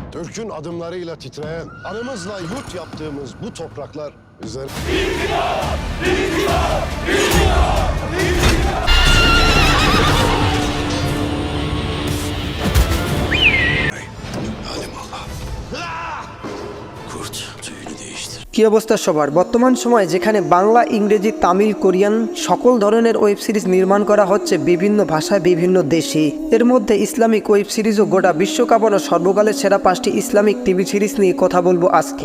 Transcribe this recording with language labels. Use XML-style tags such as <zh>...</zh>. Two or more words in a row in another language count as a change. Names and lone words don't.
<tr>Türk'ün adımlarıyla titreyen, anımızla yurt yaptığımız bu topraklar üzerine...</tr> <bn>কি অবস্থা সবার? বর্তমান সময়ে যেখানে বাংলা, ইংরেজি, তামিল, কোরিয়ান সকল ধরনের</bn> <en>web series</en> <bn>নির্মাণ করা হচ্ছে বিভিন্ন ভাষায় বিভিন্ন দেশে, এর মধ্যে</bn> <en>Islamic web series</en> <bn>গোটা বিশ্ব কাঁপানো সর্বকালের সেরা 5টি</bn> <en>Islamic TV series</en> <bn>নিয়ে কথা বলবো আজকে।</bn>